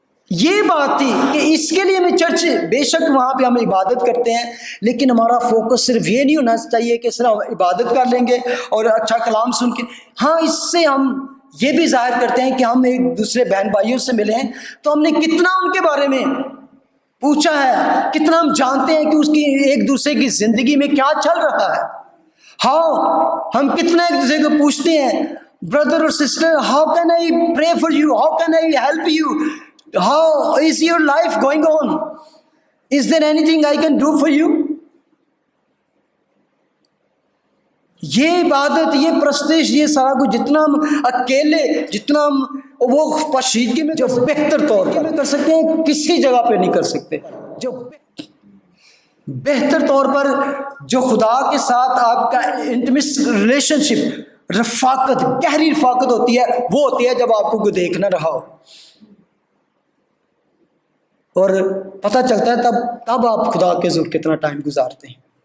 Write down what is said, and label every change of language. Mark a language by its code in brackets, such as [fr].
[ur] یہ بات تھی کہ اس کے لیے ہمیں چرچ، بے شک وہاں پہ ہم عبادت کرتے ہیں، لیکن ہمارا فوکس صرف یہ نہیں ہونا چاہیے کہ صرف عبادت کر لیں گے اور اچھا کلام سن کے. ہاں، اس سے ہم یہ بھی ظاہر کرتے ہیں کہ ہم ایک دوسرے بہن بھائیوں سے ملے ہیں تو ہم نے کتنا ان کے بارے میں پوچھا ہے، کتنا ہم جانتے ہیں کہ اس کی ایک دوسرے کی زندگی میں کیا چل رہا ہے. [en] How ہم کتنا ایک دوسرے کو پوچھتے ہیں، brother or sister, how can I pray for you? How can I help you? How is your life going on? Is there anything I can do for you? [ur] یہ عبادت، یہ پرستش، یہ سارا کچھ جتنا ہم اکیلے، جتنا ہم وہ پوشیدگی میں جو بہتر طور پر کر سکتے ہیں کسی جگہ پہ نہیں کر سکتے. جو بہتر طور پر جو خدا کے ساتھ آپ کا انٹیمیٹ ریلیشن شپ، رفاقت، گہری رفاقت ہوتی ہے، وہ ہوتی ہے جب آپ کو کوئی دیکھ نہ رہا ہو اور پتہ چلتا ہے تب آپ خدا کے حضور کتنا ٹائم گزارتے ہیں.